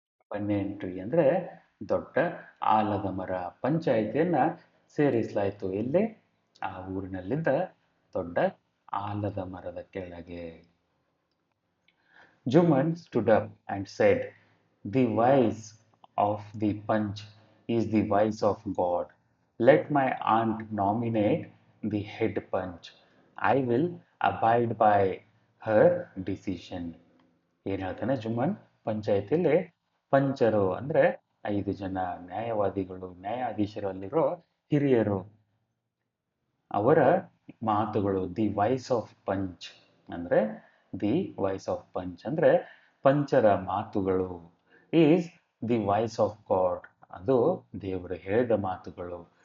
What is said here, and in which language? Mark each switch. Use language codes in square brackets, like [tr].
[kn] ಬನ್ಯನ್ tree ಅಂದ್ರೆ ದೊಡ್ಡ ಆಲದ ಮರ. ಪಂಚಾಯಿತಿಯನ್ನ ಸೇರಿಸಲಾಯಿತು ಎಲ್ಲಿ? ಆ ಊರಿನಲ್ಲಿದ್ದ ದೊಡ್ಡ ಆಲದ ಮರದ ಕೆಳಗೆ. [en] Juman stood up and said, the voice of the punch is the voice of God. Let my aunt nominate the head punch. I will abide by her decision. [kn] ಏನು ಹೇಳ್ತಾನೆ ಜುಮ್ಮನ್? ಪಂಚಾಯತಿಯಲ್ಲಿ ಪಂಚರು ಅಂದ್ರೆ 5 ಜನ ನ್ಯಾಯವಾದಿಗಳು, ನ್ಯಾಯಾಧೀಶರು, ಅಲ್ಲಿರೋ ಹಿರಿಯರು, ಅವರ ಮಾತುಗಳು, [en] the voice of panch [kn] ಅಂದ್ರೆ, ದಿ ವಾಯ್ಸ್ ಆಫ್ ಪಂಚ್ ಅಂದ್ರೆ ಪಂಚರ ಮಾತುಗಳು, [en] is the voice of god [kn] ಅದು ದೇವರು ಹೇಳಿದ ಮಾತುಗಳು.